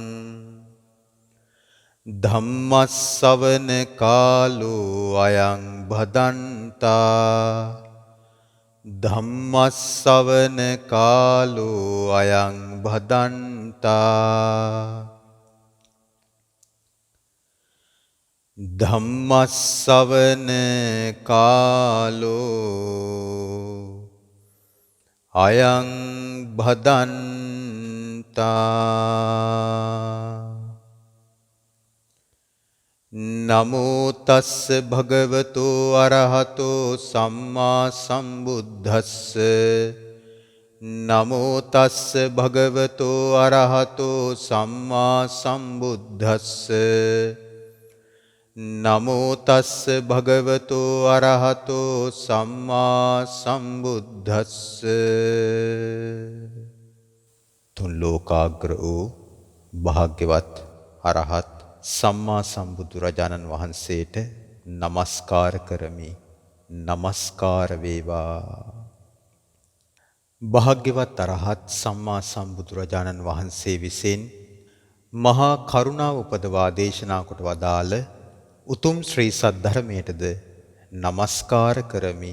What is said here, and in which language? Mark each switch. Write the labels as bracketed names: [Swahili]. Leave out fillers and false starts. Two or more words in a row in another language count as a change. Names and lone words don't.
[Pali] ධම්මස්සවන කාලෝ අයං භදන්තා ධම්මස්සවන කාලෝ අයං භදන්තා ධම්මස්සවන කාලෝ අයං භදන්තා නමෝ තස්ස භගවතෝ අරහතෝ සම්මා සම්බුද්දස්ස නමෝ තස්ස භගවතෝ අරහතෝ සම්මා සම්බුද්දස්ස නමෝ තස්ස භගවතෝ අරහතෝ සම්මා සම්බුද්දස්ස. [Sinhala] තුන් ලෝකාග්‍ර වූ භාග්‍යවත් අරහත් සම්මා සම්බුදුරජාණන් වහන්සේට නමස්කාර කරමි. නමස්කාර වේවා. භාග්‍යවත් අරහත් සම්මා සම්බුදුරජාණන් වහන්සේ විසින් මහා කරුණාව උපදවා දේශනා කොට වදාළ උතුම් ශ්‍රී සද්ධර්මයටද නමස්කාර කරමි.